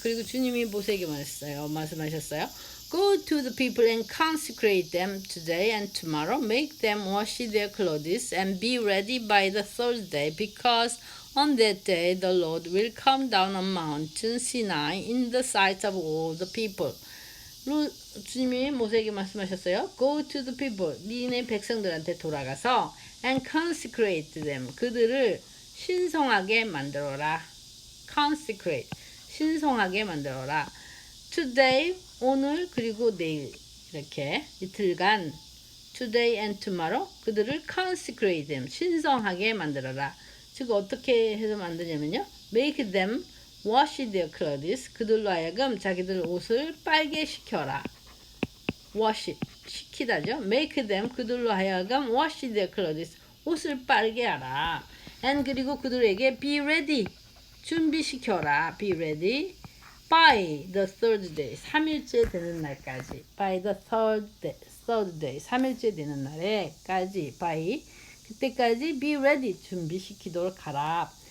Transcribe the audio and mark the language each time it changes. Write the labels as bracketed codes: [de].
[ko] 그리고 주님이 모세에게 말씀하셨어요. [en] Go to the people and consecrate them today and tomorrow. Make them wash their clothes and be ready by the third day, because on that day the Lord will come down on Mount Sinai in the sight of all the people. [ko] 주님이 모세에게 말씀하셨어요. [en] Go to the people. [ko] 니네 백성들한테 돌아가서 [en] and consecrate them. [ko] 그들을 신성하게 만들어라. [en] consecrate. [ko] 신성하게 만들어라. Today, 오늘 그리고 내일 이렇게 이틀간 [en] today and tomorrow [ko] 그들을 [en] consecrate them. [ko] 신성하게 만들어라. 즉 어떻게 해서 만드냐면요. [en] make them wash their clothes. [ko] 그들로 하여금 자기들 옷을 빨게 시켜라. [en] wash [ko] 시키다죠. [en] make them [ko] 그들로 하여금 [en] wash their clothes. [ko] 옷을 빨게 하라. and 그리고 그들에게 [en] be ready [ko] 준비시켜라. [en] be ready by the third day [ko] 3일째 되는 날까지. [en] by the third day [ko] 3일째 되는 날에까지 [en] by [ko] 그때까지 [en] be ready [ko] 준비시키도록 하라.